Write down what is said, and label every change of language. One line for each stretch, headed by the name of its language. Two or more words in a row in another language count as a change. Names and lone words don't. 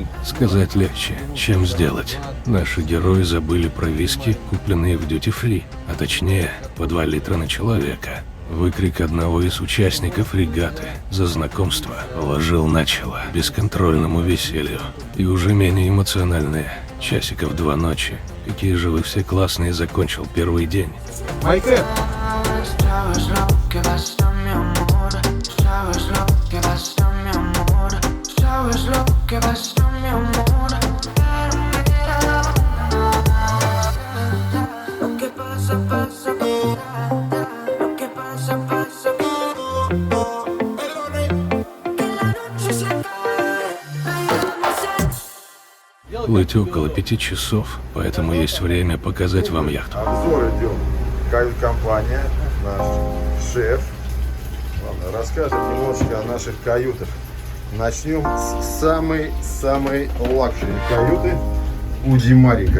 Russian: Сказать легче, чем сделать. Наши герои забыли про виски, купленные в дьюти-фри, а точнее, по 2 литра на человека. Выкрик одного из участников регаты за знакомство положил начало бесконтрольному веселью. И уже менее эмоциональные. Часиков 2 ночи. Какие же вы все классные, закончил первый день. Майкл!
Spanish: Sabes lo que pasa, mi amor. Sabes lo que pasa, mi amor. Sabes lo que pasa, mi amor. Pero mira, abandonas. Lo que pasa, pasa. Lo que pasa, pasa. Que la noche se acabe.
Russian: Плыть около 5 часов, поэтому есть время показать вам яхту. Обзор идем. Кают-компания, наш шеф. Ладно, расскажем немножечко о наших каютах. Начнем с самой лакшери каюты у Димарика.